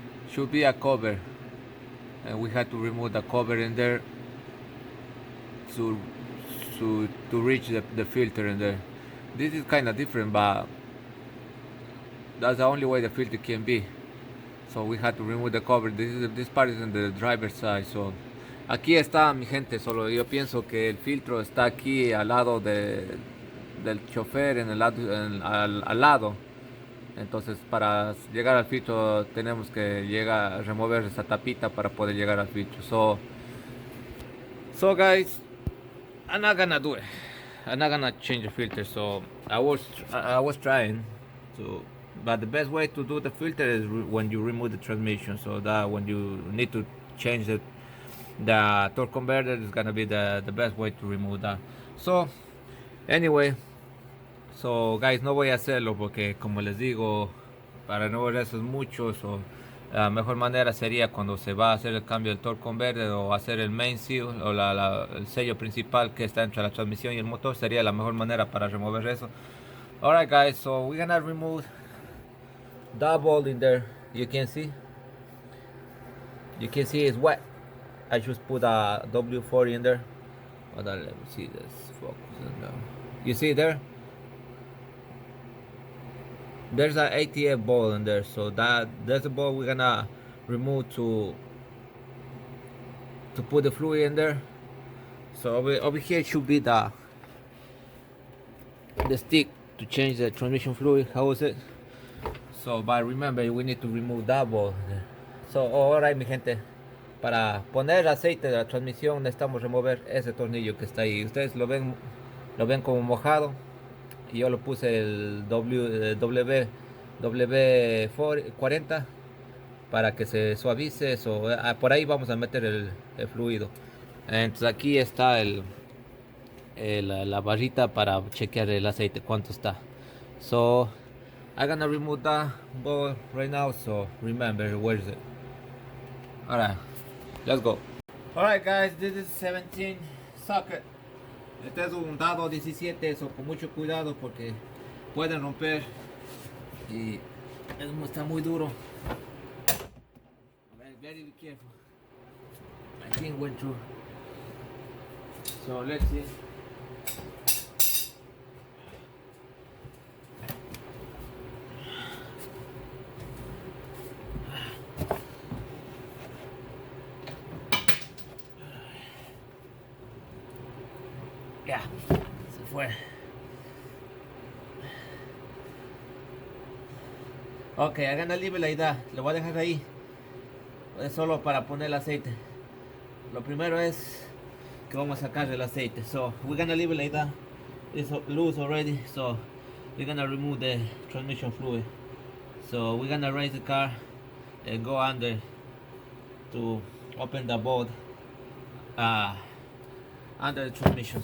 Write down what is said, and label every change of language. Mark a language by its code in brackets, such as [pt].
[en] Should be a cover, and we had to remove the cover in there to reach the filter in there. This is kind of different, but that's the only way the filter can be. So we had to remove the cover. This part is in the driver's side. [es] So aquí está, mi gente. Solo yo pienso que el filtro está aquí al lado del chofer, al lado. Entonces para llegar al filtro tenemos que remover esa tapita para poder llegar al filtro. [en] So guys, I'm not gonna do it. I'm not gonna change the filter. So I was trying to. But the best way to do the filter is when you remove the transmission. So that when you need to change the torque converter is gonna be the best way to remove that. So anyway, so guys, [es] no voy a hacerlo porque como les digo, para no ver eso es mucho. So La mejor manera sería cuando se va a hacer el cambio del torque converter o hacer el main seal o el sello principal que está entre la transmisión y el motor, sería la mejor manera para remover eso. [en] Alright guys, so we're gonna remove that bolt in there. You can see it's wet. I just put a W40 in there. Hold on, let me see this focus. You see there? There's an ATF ball in there, so there's a ball we're gonna remove to put the fluid in there. So over here should be the stick to change the transmission fluid. How is it? So, but remember, we need to remove that ball. So, alright, [es] mi gente. Para poner aceite de la transmisión necesitamos remover ese tornillo que está ahí. Ustedes lo ven como mojado. Y yo lo puse el W40 para que se suavice. So, por ahí vamos a meter el fluido. Entonces aquí está la barrita para chequear el aceite cuánto está. [en] So I'm gonna remove that ball right now, so remember where is it. Alright, let's go. Alright guys, this is 17 socket. [es] Este es un dado 17, eso con mucho cuidado porque pueden romper y está muy duro. [en] Very careful. I think went through. So let's see. [es] Ya, se fue. Ok, hagan la libre la idea. Lo voy a dejar ahí. Es solo para poner el aceite. Lo primero es que vamos a sacar el aceite. [en] So we're gonna leave it like that. It's loose already. So we're gonna remove the transmission fluid. So we're gonna raise the car and go under to open the bolt under the transmission.